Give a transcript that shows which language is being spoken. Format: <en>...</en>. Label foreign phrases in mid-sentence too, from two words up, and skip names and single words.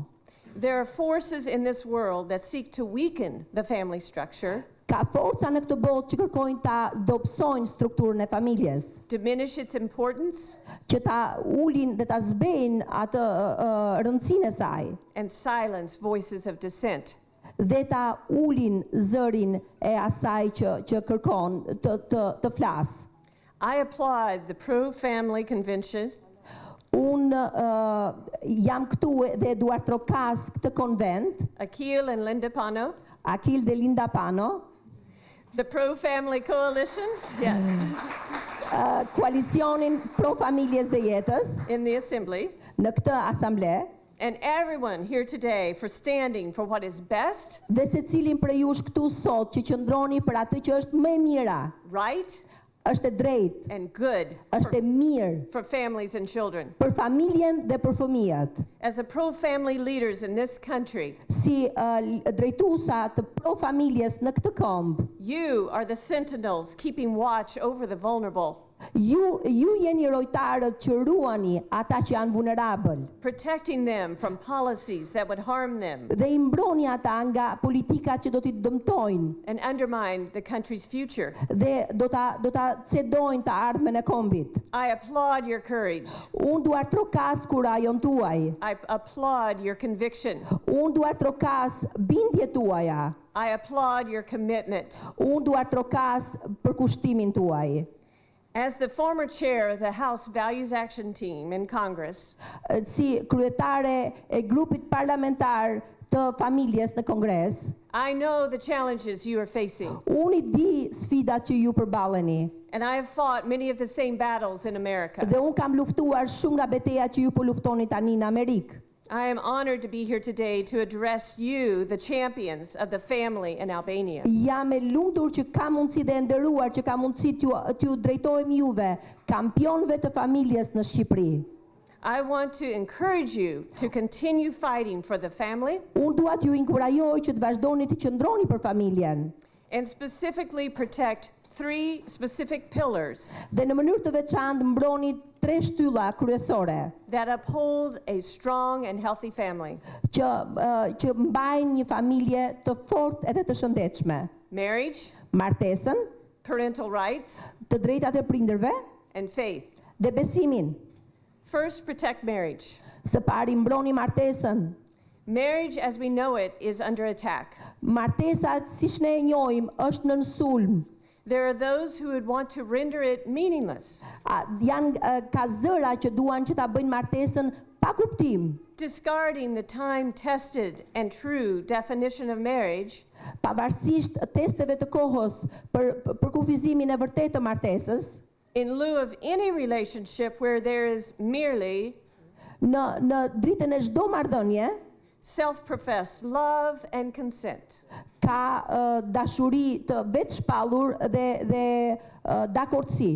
<en>There are forces in this world that seek to weaken the family structure,</en> <sq>Ka forca në këtë botë që kërkojnë ta dobësojnë strukturën e familjes,</sq> <en>diminish its importance,</en> <sq>që ta ulin dhe ta zbejnë atë rëndësinë e saj,</sq> <en>and silence voices of dissent.</en> <sq>dhe ta ulin zërin e asaj që kërkon të flasë.</sq> <en>I applaud the pro-family convention</en> <sq>Unë jam këtu dhe duar trokas këtë konvent,</sq> <en>Akil and Linda Pano,</en> <sq>Akil dhe Linda Pano,</sq> <en>the pro-family coalition, yes,</en> <sq>koalicionin pro familjes dhe jetës</sq> <en>in the assembly,</en> <sq>në këtë asamble,</sq> <en>and everyone here today for standing for what is best,</en> <sq>dhe se cilin për jush këtu sot që qëndroni për atë që është më e mira,</sq> <en>right,</en> <sq>është e drejtë,</sq> <en>and good</en> <sq>është e mirë</sq> <en>for families and children.</en> <sq>për familjen dhe për fëmijët.</sq> <en>As the pro-family leaders in this country,</en> <sq>Si drejtuesa të pro familjes në këtë kombë,</sq> <en>you are the sentinels keeping watch over the vulnerable,</en> <sq>ju jeni rojtarët që ruani ata që janë vulnerabël</sq> <en>protecting them from policies that would harm them</en> <sq>dhe I mbroni ata nga politikat që do t'i dëmtojnë</sq> <en>and undermine the country's future.</en> <sq>dhe do ta cedojnë të ardhmen e kombit.</sq> <en>I applaud your courage.</en> <sq>Unë duar trokas kurajon tuaj.</sq> <en>I applaud your conviction.</en> <sq>Unë duar trokas bindjet tuaja.</sq> <en>I applaud your commitment.</en> <sq>Unë duar trokas për kushtimin tuaj.</sq> <en>As the former chair of the House Values Action Team in Congress,</en> <sq>Si kryetare e grupit parlamentar të familjes në Kongres,</sq> <en>I know the challenges you are facing,</en> <sq>unë I di sfidat që ju përballeni.</sq> <en>and I have fought many of the same battles in America.</en> <sq>Dhe unë kam luftuar shumë nga betejat që ju po luftoni tani në Amerikë.</sq> <en>I am honored to be here today to address you, the champions of the family in Albania.</en> <sq>Jam e lumtur që kam mundësi dhe e nderuar që kam mundësi t'ju drejtohem juve, kampionëve të familjes në Shqipëri.</sq> <en>I want to encourage you to continue fighting for the family</en> <sq>Unë dua t'ju inkurajoj që të vazhdoni të qëndroni për familjen</sq> <en>and specifically protect 3 specific pillars</en> <sq>dhe në mënyrë të veçantë mbroni 3 shtylla kryesore</sq> <en>that uphold a strong and healthy family:</en> <sq>që mbajnë një familje të fortë edhe të shëndetshme.</sq> <en>marriage,</en> <sq>Martesën,</sq> <en>parental rights,</en> <sq>të drejtat e prindërve</sq> <en>and faith.</en> <sq>dhe besimin.</sq> <en>First, protect marriage.</en> <sq>Së pari mbroni martesën.</sq> <en>Marriage as we know it is under attack.</en> <sq>Martesa siç ne e njohim është në sulm.</sq> <en>There are those who would want to render it meaningless,</en> <sq>Ka zëra që duan që ta bëjnë martesën pa kuptim,</sq> <en>discarding the time-tested and true definition of marriage</en> <sq>pavarësisht testeve të kohës për kufizimin e vërtetë të martesës,</sq> <en>in lieu of any relationship where there is merely</en> <sq>në dritën e çdo marrëdhënie</sq> <en>self-professed love and consent.</en> <sq>ka dashuri të vetshpallur dhe dakordsi.</sq>